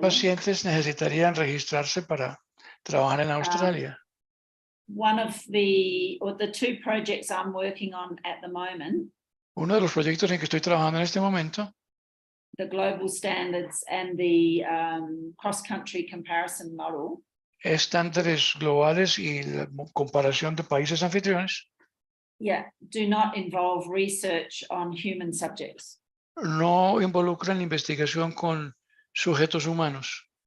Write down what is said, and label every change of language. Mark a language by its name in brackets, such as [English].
[Spanish] pacientes, necesitarían registrarse para trabajar en Australia. [English] One of the two projects I'm working on at the moment, [Spanish] Uno de los proyectos en que estoy trabajando en este momento, [English] the global standards and the cross-country comparison model, [Spanish] estándares globales y la comparación de países anfitriones, [English] do not involve research on human subjects. [Spanish] no involucran investigación con sujetos humanos.